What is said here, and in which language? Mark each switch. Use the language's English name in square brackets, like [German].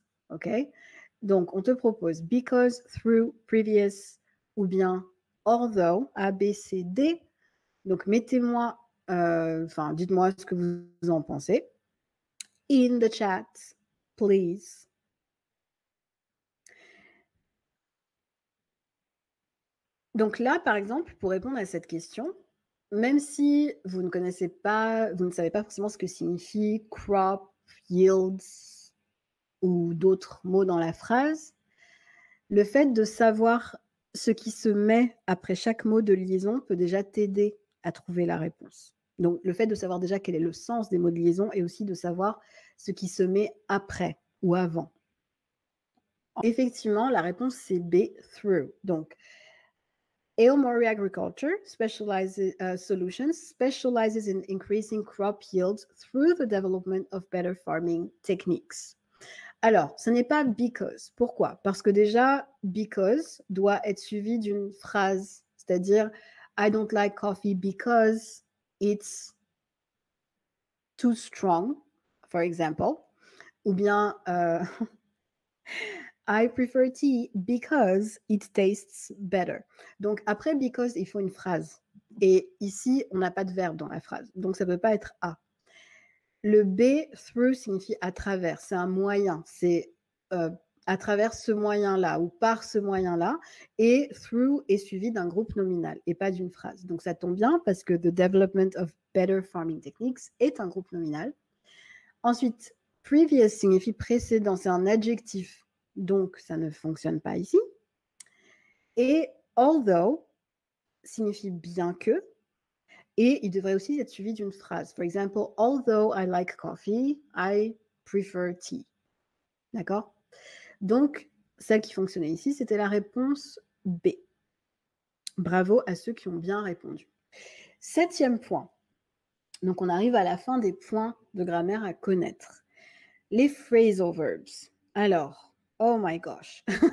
[French] OK? Donc, on te propose because, through, previous, ou bien although, A, B, C, D. Donc, mettez-moi, dites-moi ce que vous en pensez. [English] In the chat, please. [French] Donc là, par exemple, pour répondre à cette question, même si vous ne connaissez pas, vous ne savez pas forcément ce que signifie crop, yields ou d'autres mots dans la phrase, le fait de savoir ce qui se met après chaque mot de liaison peut déjà t'aider à trouver la réponse. Donc, le fait de savoir déjà quel est le sens des mots de liaison et aussi de savoir ce qui se met après ou avant. Effectivement, la réponse, c'est B, through. [English] Donc, Aomori Agriculture Solutions specializes in increasing crop yields through the development of better farming techniques. [French] Alors, ce n'est pas because. Pourquoi? Parce que déjà, because doit être suivi d'une phrase, c'est-à-dire [English] I don't like coffee because it's too strong, for example. [French] Ou bien [English] I prefer tea because it tastes better. [French] Donc après because, il faut une phrase. Et ici, on n'a pas de verbe dans la phrase. Donc ça ne peut pas être A. Le B, through, signifie à travers. C'est un moyen. C'est à travers ce moyen-là ou par ce moyen-là. Et through est suivi d'un groupe nominal et pas d'une phrase. Donc ça tombe bien parce que [English] the development of better farming techniques [French] est un groupe nominal. Ensuite, previous signifie précédent. C'est un adjectif. Donc ça ne fonctionne pas ici. Et although signifie bien que. Et il devrait aussi être suivi d'une phrase. [English] For example, although I like coffee, I prefer tea. [French] D'accord? Donc, celle qui fonctionnait ici, c'était la réponse B. Bravo à ceux qui ont bien répondu. 7e point. Donc, on arrive à la fin des points de grammaire à connaître. Les phrasal verbs. Alors, [English] oh my gosh.